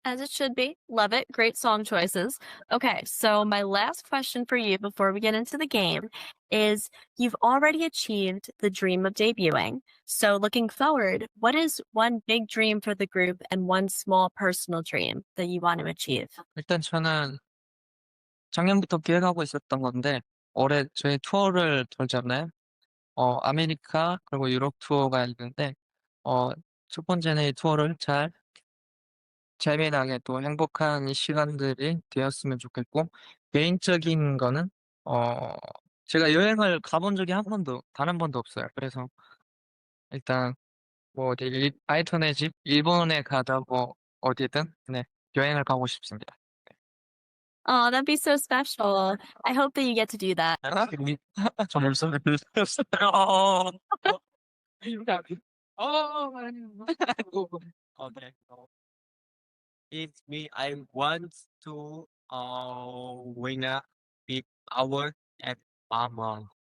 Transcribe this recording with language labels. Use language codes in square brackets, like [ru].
[en] As it should be. Love it. Great song choices. Okay, so my last question for you before we get into the game is you've already achieved the dream of debuting. So looking forward, what is one big dream for the group and one small personal dream that you want to achieve? [ko] 일단 저는 작년부터 기획하고 있었던 건데 올해 저희 투어를 돌잖아요. 아메리카 그리고 유럽 투어가 있는데 첫 번째는 이 투어를 잘 재미나게 또 행복한 시간들이 되었으면 좋겠고 개인적인 거는 제가 여행을 가본 적이 단 한 번도 없어요. 그래서 일단 뭐 어디 아이톤의 집 일본에 가다 뭐 어디든 네 여행을 가고 싶습니다. [en] Oh, that'd be so special. I hope that you get to do that. [ko] 저 벌써 어. [en] Okay. It's me. I want to win a big award at Mama.